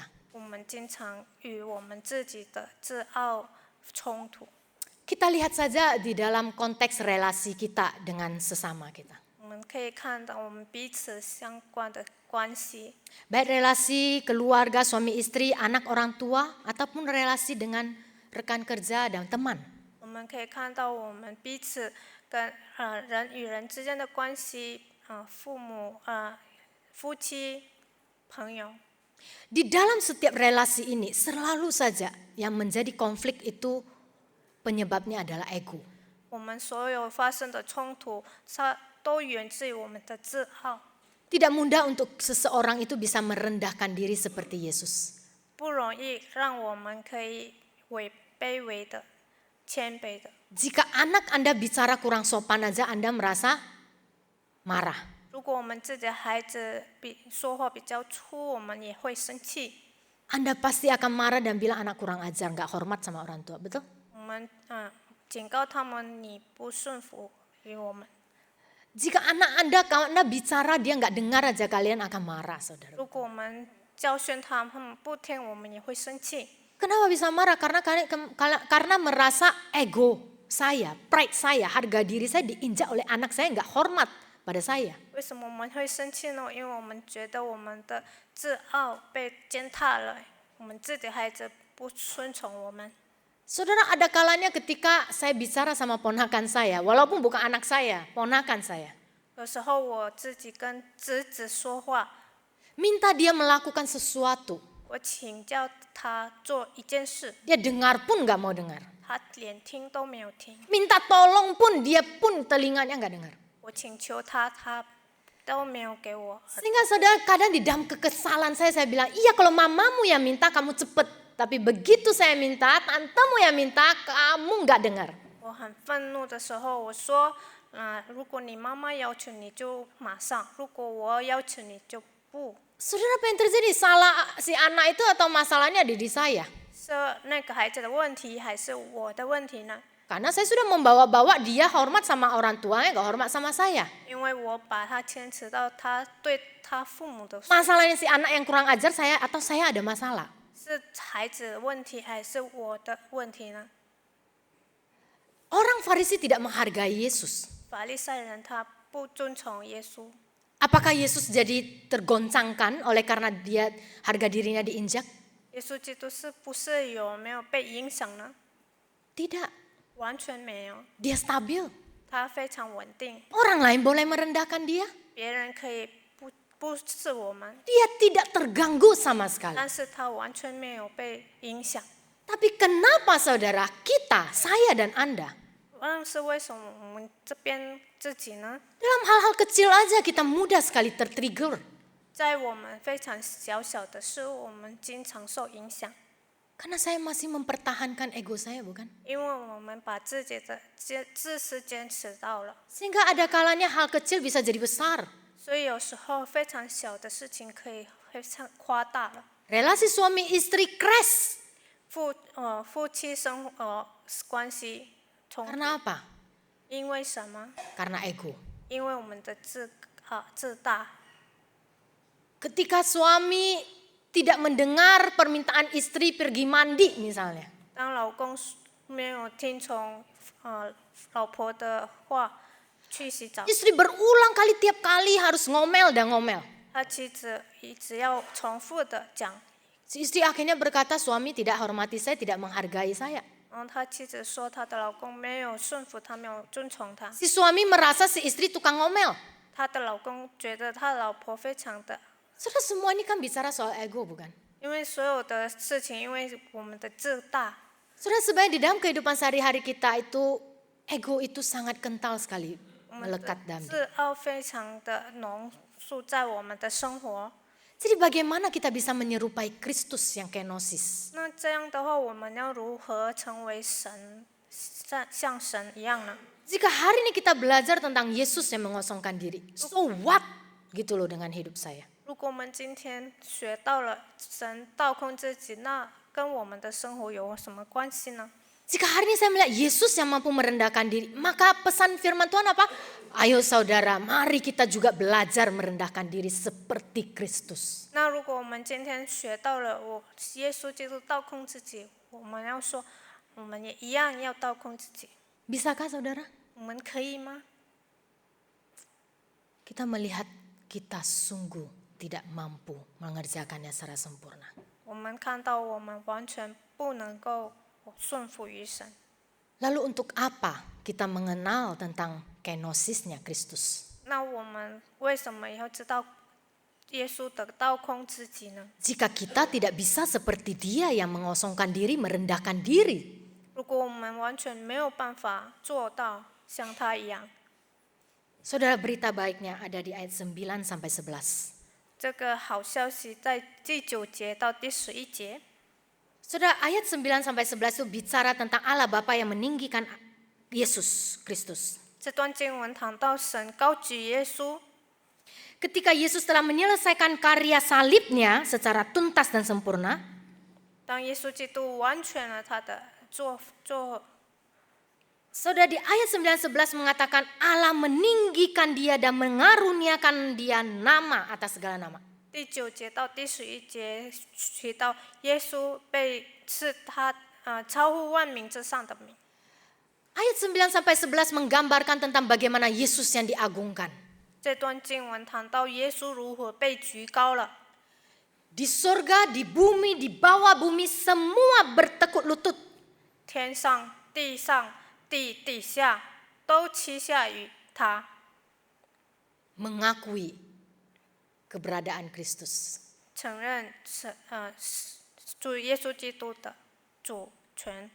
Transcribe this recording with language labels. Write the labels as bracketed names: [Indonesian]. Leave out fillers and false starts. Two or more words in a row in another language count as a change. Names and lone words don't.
[Chinese] 我们经常与我们自己的自傲冲突。 [Indonesian] Kita lihat saja di dalam konteks relasi kita dengan sesama kita. [Chinese] 我们可以看到我们彼此相关的关系， [Indonesian] Baik relasi keluarga, suami istri, anak orang tua, ataupun relasi dengan rekan kerja dan teman. [Chinese] 我们可以看到我们彼此跟人与人之间的关系，父母、夫妻、朋友。 [Indonesian] Di dalam setiap relasi ini selalu saja yang menjadi konflik itu penyebabnya adalah ego. [Chinese] 我们所有发生的冲突，它都源自于我们的自傲。 [Indonesian] Tidak mudah untuk seseorang itu bisa merendahkan diri seperti Yesus. [Chinese] 不容易让我们可以卑微的、谦卑的。 [Indonesian] Jika anak Anda bicara kurang sopan aja Anda merasa marah. [Chinese] 如果我们自己的孩子说话比较粗，我们也会生气。 [Indonesian] Anda pasti akan marah dan bilang anak kurang ajar, nggak hormat sama orang tua, betul? [Chinese] 我们警告他们，你不顺服于我们。 [Indonesian] Jika anak Anda karena bicara dia nggak dengar aja kalian akan marah, saudara. [Chinese] 如果我们教训他们，他们不听，我们也会生气。 [Indonesian] Kenapa bisa marah? Karena merasa ego saya, pride saya, harga diri saya diinjak oleh anak saya, nggak hormat pada saya. [Chinese] 为什么我们会生气呢？因为我们觉得我们的自傲被践踏了，我们自己的孩子不顺从我们。 [Indonesian] Saudara, ada kalanya ketika saya bicara sama ponakan saya, walaupun bukan anak saya, ponakan saya. [Chinese] 有时候我自己跟侄子说话， [Indonesian] Minta dia melakukan sesuatu. [Chinese] 我请教他做一件事， [Indonesian] Dia dengar pun nggak mau dengar. [Chinese] 他连听都没有听。 [Indonesian] Minta tolong pun dia pun telinganya nggak dengar. [Chinese] 我请求他，他都没有给我。 [Indonesian] Sehingga saudara kadang di dalam kekesalan saya bilang, iya kalau mamamu yang minta kamu cepet. Tapi begitu saya minta, tantemu yang minta, kamu nggak dengar. [Chinese] 我很愤怒的时候，我说，如果你妈妈要求你就马上，如果我要求你就不。 [Indonesian] Saudara, apa yang terjadi? Salah si anak itu atau masalahnya ada di saya? [Chinese] 是那个孩子的问题还是我的问题呢？ [Indonesian] Karena saya sudah membawa-bawa dia hormat sama orang tuanya, nggak hormat sama saya. [Chinese] 因为我把他牵扯到他对他父母的， [Indonesian] Masalahnya si anak yang kurang ajar saya atau saya ada masalah? [Chinese] 是孩子的问题还是我的问题呢？ [Indonesian] Orang Farisi tidak menghargai Yesus. [Chinese] 法利赛人他不遵从耶稣， [Indonesian] Apakah Yesus jadi tergoncangkan oleh karena dia harga dirinya diinjak? [Chinese] 耶稣基督是不是有没有被影响呢？ [Indonesian] Tidak, [Chinese] 完全没有， [Indonesian] dia stabil. [Chinese] 他非常稳定， [Indonesian] Orang lain boleh merendahkan dia. [Chinese] 别人可以不是我们， [Indonesian] Dia tidak terganggu sama sekali. [Chinese] 但是他完全没有被影响。 [Indonesian] Tapi kenapa saudara kita, saya dan Anda, [Chinese] 但是为什么我们这边自己呢？ [Indonesian] dalam hal-hal kecil aja kita mudah sekali tertrigger. [Chinese] 在我们非常小小的事物，我们经常受影响， [Indonesian] Karena saya masih mempertahankan ego saya, bukan? [Chinese] 因为我们把自己的自私坚持到了， [Indonesian] Sehingga ada kalanya hal kecil bisa jadi besar. [Chinese] 所以有时候非常小的事情可以非常夸大了。 [Indonesian] Relasi suami istri crash. [Chinese] 夫妻生活关系冲突， [Indonesian] Karena apa? [Chinese] 因为什么？ [Indonesian] Karena ego. [Chinese] 因为我们的自大。 [Indonesian] Ketika suami tidak mendengar permintaan istri pergi mandi misalnya. [Chinese] 当老公没有听从老婆的话去洗澡， [Indonesian] Istri berulang kali tiap kali harus ngomel dan ngomel. [Chinese] 他妻子一直要重复的讲， [Indonesian] Si istri akhirnya berkata suami tidak hormati saya, tidak menghargai saya. [Chinese] 然后他妻子说她的老公没有顺服她，没有遵从她。 [Indonesian] Si suami merasa si istri tukang ngomel. [Chinese] 她的老公觉得他老婆非常的， [Indonesian] Saudara, semua ini kan bicara soal ego, bukan? [Chinese] 因为所有的事情，因为我们的自大， [Indonesian] Saudara, sebenarnya di dalam kehidupan sehari-hari kita itu Ego itu sangat kental sekali [Chinese] 我们 [Indonesian] melekat [Chinese] 的 [Indonesian] dalam diri. [Chinese] 自傲非常的浓缩在我们的生活。 [Indonesian] Jadi bagaimana kita bisa menyerupai Kristus yang kenosis? [Chinese] 那这样的话，我们要如何成为神，像神一样呢？ [Indonesian] Jika hari ini kita belajar tentang Yesus yang mengosongkan diri, [English] so what [Indonesian] gitu loh dengan hidup saya. [Chinese] 如果我们今天学到了神倒空自己，那跟我们的生活有什么关系呢？ [Indonesian] Jika hari ini saya melihat Yesus yang mampu merendahkan diri, maka pesan firman Tuhan apa? Ayo saudara, mari kita juga belajar merendahkan diri seperti Kristus. [Chinese] 那如果我们今天学到了耶稣基督倒空自己，我们要说，我们也一样要倒空自己。 [Indonesian] Bisakah saudara? [Chinese] 我们可以吗？ [Indonesian] Kita melihat kita sungguh tidak mampu mengerjakannya secara sempurna. [Chinese] 我们看到我们完全不能够顺服于神。 [Indonesian] Lalu untuk apa kita mengenal tentang kenosisnya Kristus? [Chinese] 那我们为什么要知道耶稣的倒空自己呢？ [Indonesian] Jika kita tidak bisa seperti dia yang mengosongkan diri, merendahkan diri. [Chinese] 如果我们完全没有办法做到像他一样， [Indonesian] Saudara, berita baiknya ada di ayat 9 sampai 11. [Chinese] 这个好消息在第9节到第11节。 [Indonesian] Saudara, ayat 9 sampai 11 itu bicara tentang Allah Bapa yang meninggikan Yesus Kristus. [Chinese] 这段经文谈到神高举耶稣， [Indonesian] Ketika Yesus telah menyelesaikan karya salibnya secara tuntas dan sempurna, [Chinese] 当耶稣基督完全了他的做 [Indonesian] saudara, di ayat 9-11 mengatakan Allah meninggikan dia dan mengaruniakan dia nama atas segala nama. [Chinese] 第9节到第11节提到耶稣被赐他超乎万名之上的名。 [Indonesian] Ayat 9 sampai 11 menggambarkan tentang bagaimana Yesus yang diagungkan. [Chinese] 这段经文谈到耶稣如何被举高了， [Indonesian] Di surga, di bumi, di bawah bumi semua bertekuk lutut. [Chinese] 天上、地上、底下都栖下于他， [Indonesian] Mengakui keberadaan Kristus. [Chinese] 承认主耶稣基督的主权。